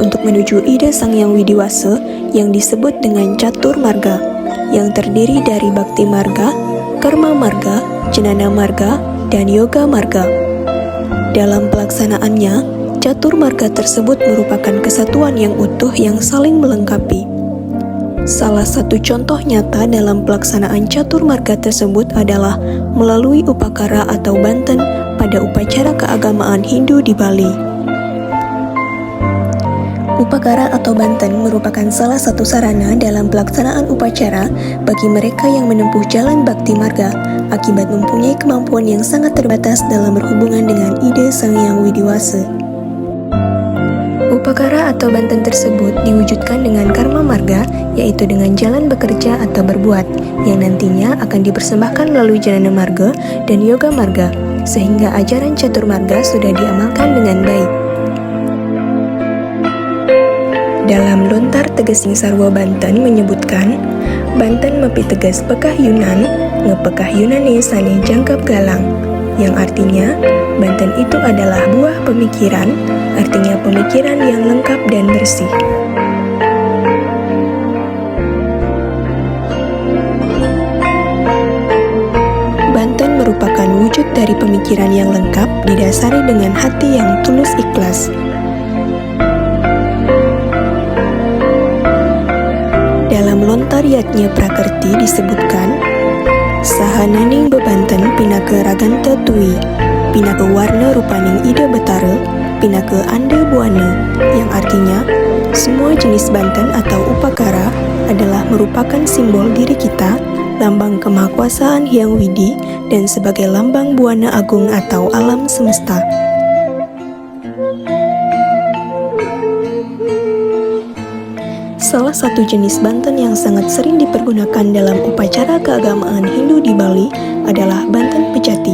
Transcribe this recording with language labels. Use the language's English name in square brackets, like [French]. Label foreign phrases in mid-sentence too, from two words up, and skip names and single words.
[Indonesian] untuk menuju ide Sang Hyang Widiwasa yang disebut dengan Catur Marga, yang terdiri dari Bhakti Marga, Karma Marga, Jnana Marga, dan Yoga Marga. Dalam pelaksanaannya, Catur Marga tersebut merupakan kesatuan yang utuh yang saling melengkapi. Salah satu contoh nyata dalam pelaksanaan Catur Marga tersebut adalah melalui upakara atau banten pada upacara keagamaan Hindu di Bali. Upakara atau banten merupakan salah satu sarana dalam pelaksanaan upacara bagi mereka yang menempuh jalan Bhakti Marga akibat mempunyai kemampuan yang sangat terbatas dalam berhubungan dengan ide Sang Hyang Widiwasa. Upakara atau banten tersebut diwujudkan dengan Karma Marga, yaitu dengan jalan bekerja atau berbuat, yang nantinya akan dipersembahkan melalui Jnana Marga dan Yoga Marga, sehingga ajaran Catur Marga sudah diamalkan dengan baik. Dalam Lontar Tegesing Sarwa Banten menyebutkan, [Balinese] Banten mepi tegas pekah Yunan, ngepekah Yunani sane jangkap galang, [Indonesian] yang artinya Banten itu adalah buah pemikiran, artinya pemikiran yang lengkap dan bersih. Banten merupakan wujud dari pemikiran yang lengkap didasari dengan hati yang tulus ikhlas. Dalam Lontar Yatnya Prakerti disebutkan, [Kawi] Sahananing bebanten pinake raganta tui, pinake warna rupaning ida betara, pinake anda buana, [Indonesian] yang artinya, semua jenis banten atau upakara adalah merupakan simbol diri kita, lambang kemahakuasaan Hyang Widi, dan sebagai lambang buana agung atau alam semesta. Salah satu jenis banten yang sangat sering dipergunakan dalam upacara keagamaan Hindu di Bali adalah banten pejati.